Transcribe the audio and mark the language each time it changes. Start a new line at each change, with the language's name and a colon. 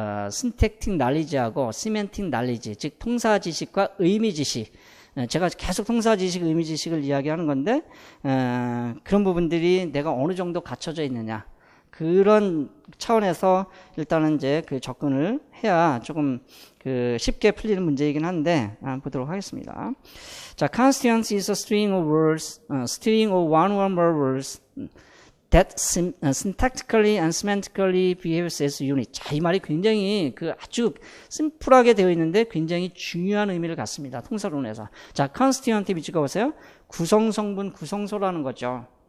Korean: 신택틱 날리지하고 시멘틱 날리지, 즉 통사 지식과 의미 지식, 제가 계속 통사 지식, 의미 지식을 이야기하는 건데, 그런 부분들이 내가 어느 정도 갖춰져 있느냐, 그런 차원에서 일단은 이제 접근을 해야 조금 쉽게 풀리는 문제이긴 한데, 보도록 하겠습니다.
English: 자, constituent is a string of words, string of one or more words that syntactically and semantically behaves as unit.
Korean: 자, 이 말이 굉장히 아주 심플하게 되어 있는데 굉장히 중요한 의미를 갖습니다. 통사론에서. 자, constituent 밑줄거 보세요. 구성성분, 구성소라는 거죠.